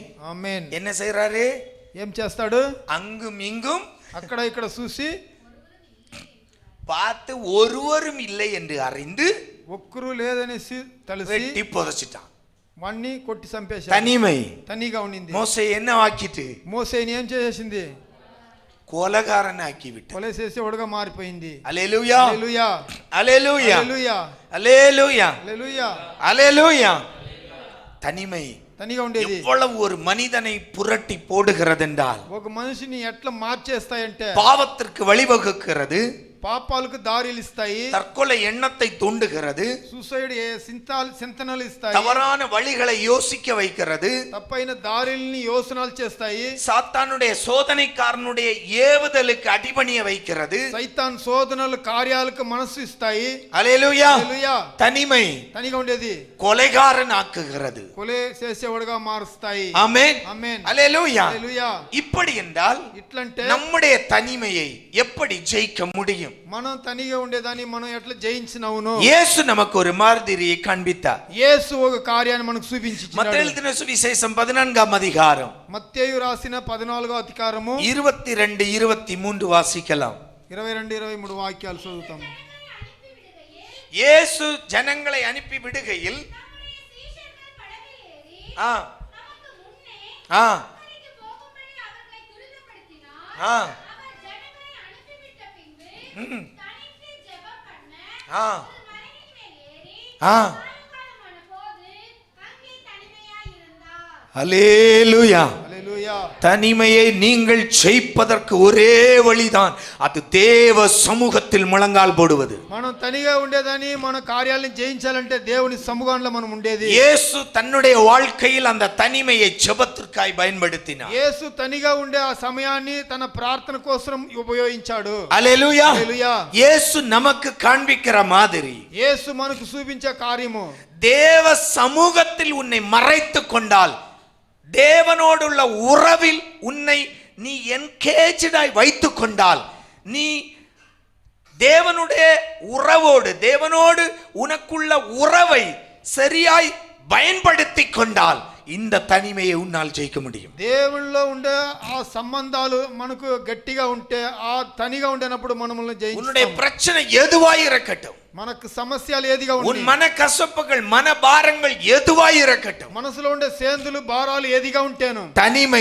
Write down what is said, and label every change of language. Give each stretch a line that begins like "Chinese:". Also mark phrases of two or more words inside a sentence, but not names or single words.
Telugu: ఆమేన్.
Tamil: என்ன செய்யறாரு?
Telugu: ఏం చేస్తాడు?
Tamil: அங்கும் இங்கும்
Telugu: అక్కడ ఇక్కడ చూసి
Tamil: பார்த்து ஒருவரும் இல்லை என்று அறிந்து
Telugu: ఒక్కరు లేదనేసి తెలిసి
Tamil: வெட்டி புதைச்சிட்டான்.
Telugu: వాణ్ణి కొట్టి చంపేశాడు.
Tamil: தனிமை
Telugu: తనిగా ఉండింది.
Tamil: மோசே என்ன ஆக்கிட்டு?
Telugu: మోసేని ఏం చేసేసింది?
Tamil: கொலகாரன் ஆக்கி விட்டு.
Telugu: కొల చేసేవాడుగా మారిపోయింది.
Tamil: அல்லேலூயா
Telugu: హల్లెలూయా
Tamil: அல்லேலூயா
Telugu: హల్లెలూయా
Tamil: அல்லேலூயா
Telugu: హల్లెలూయా.
Tamil: அல்லேலூயா. தனிமை
Telugu: తనిగా ఉండేది.
Tamil: எவ்வளவு ஒரு மனிதனை புரட்டி போடுகிறது என்றால்,
Telugu: ఒక మనిషిని ఎట్లా మార్చేస్తాయంటే
Tamil: பாவத்திற்கு வழிவகுக்கிறது,
Telugu: పాపాలకు దారిలు ఇస్తాయి,
Tamil: தற்கொலை எண்ணத்தை தூண்டுகிறது,
Telugu: సూసైడ్ చింతనలు ఇస్తాయి,
Tamil: தவறான வழிகளை யோசிக்க வைக்கிறது,
Telugu: తప్పైన దారిల్ని యోచనలు చేస్తాయి,
Tamil: சாத்தானுடைய சோதனைக்காரனுடைய ஏவுதலுக்கு அடிபணிய வைக்கிறது.
Telugu: సైతాన్ శోధనలు కార్యాలకు మనసు ఇస్తాయి.
Tamil: அல்லேலூயா.
Telugu: హల్లెలూయా.
Tamil: தனிமை
Telugu: తనిగా ఉండేది.
Tamil: கொலைகாரன் ஆக்குகிறது.
Telugu: కొలే చేసేవాడుగా మారుస్తాయి.
Tamil: ஆமென்
Telugu: ఆమేన్.
Tamil: அல்லேலூயா.
Telugu: హల్లెలూయా.
Tamil: இப்படி என்றால்
Telugu: ఇట్లంటే
Tamil: நம்முடைய தனிமையை எப்படி ஜெயிக்க முடியும்?
Telugu: మనం తనిగా ఉండేదాన్ని మనం ఎట్లా జయించినవును?
Tamil: இயேசு நமக்கு ஒரு மாதிரியை காண்பித்தார்.
Telugu: యేసు ఒక కార్యాన్ని మనకు చూపించాడు.
Tamil: மத்தேயு எழுதின சுவிசேஷம் 14ஆம் அதிகாரம்
Telugu: మత్తేయు రాసిన 14వ అధికారము
Tamil: 22 23 வாசிக்கலாம்.
Telugu: 22 23 వాక్యాలు చదువుతాము.
Tamil: இயேசு ஜனங்களை அனுப்பி விடுகையில் ஆ ஆ ஆ ஆ ஆ அல்லேலூயா.
Telugu: హల్లెలూయా.
Tamil: தனிமையை நீங்கள் ஜெயிப்பதற்கு ஒரே வழிதான், அது தேவ சமூகத்தில் முழங்கால் போடுவது.
Telugu: మనం తనిగా ఉండేదాన్ని మన కార్యాలను జయించాలంటే దేవుని సముఖంలో మనం ఉండేది.
Tamil: இயேசு தன்னுடைய வாழ்க்கையில் அந்த தனிமையை ஜெபத்திற்காய் பயன்படுத்தினார்.
Telugu: యేసు తనిగా ఉండే ఆ సమయాన్ని తన ప్రార్థన కోసం ఉపయోగించాడు.
Tamil: அல்லேலூயா.
Telugu: హల్లెలూయా.
Tamil: இயேசு நமக்கு காண்பிக்கிற மாதிரி,
Telugu: యేసు మనకు చూపించే కార్యము,
Tamil: தேவ சமூகத்தில் உன்னை மறைத்துக் கொண்டால், தேவனோடுள்ள உறவில் உன்னை நீ என்கேஜ்டாய் வைத்துக் கொண்டால், நீ தேவனுடைய உறவோடு தேவனோடு உனக்குள்ள உறவை சரியாய் பயன்படுத்தி கொண்டால் இந்த தனிமையை உன்னால் ஜெயிக்க முடியும்.
Telugu: దేవునిలో ఉండే ఆ సంబంధాలు మనకు గట్టిగా ఉంటే ఆ తనిగా ఉండేనప్పుడు మనల్ని
Tamil: உன்னுடைய
Telugu: జయించుతాం.
Tamil: பிரச்சனை எதுவாய் இருக்கட்டும்,
Telugu: మనకు సమస్యలు ఏదిగా
Tamil: உன்
Telugu: ఉండి,
Tamil: மன கசப்புகள் மன பாரங்கள் எதுவாய் இருக்கட்டும்,
Telugu: మనసులో ఉండే సేందులు భారాలు ఏదిగా ఉంటేను
Tamil: தனிமை